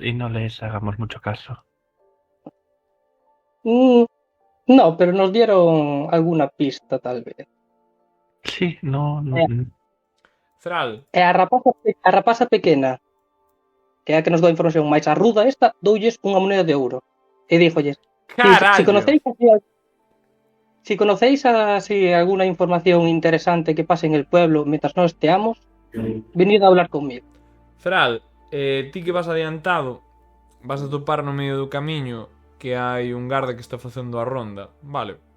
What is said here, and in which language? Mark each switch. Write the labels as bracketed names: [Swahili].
[Spanish] Y no les hagamos mucho caso. no, pero nos dieron alguna pista, tal vez. Sí, no. Fral. [Galician] E a rapaza pequena, que é a que nos dá información máis a ruda esta, doulles unha moneda de ouro. E díjolles, Carallo. [Spanish] si conocéis así alguna información interesante que pase en el pueblo mientras no esteamos, venid a hablar conmigo. [Galician] Fral, ti que vas adiantado, vas a topar no medio do camiño que hai un garda que está facendo a ronda, vale?